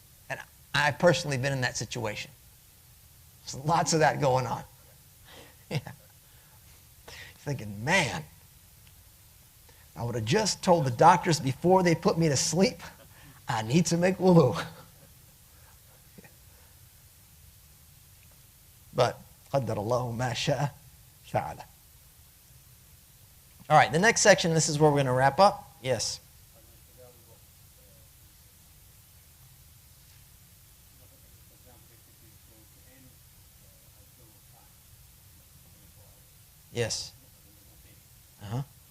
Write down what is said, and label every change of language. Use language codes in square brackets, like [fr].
[en] And I've personally been in that situation. There's lots of that going on. Yeah. Thinking, man, I would have just told the doctors before they put me to sleep, I need to make wudu. [ar] But قدر الله ما شاء فعل. [en] All right, the next section, this is where we're going to wrap up. Yes. Yes. Uh-huh.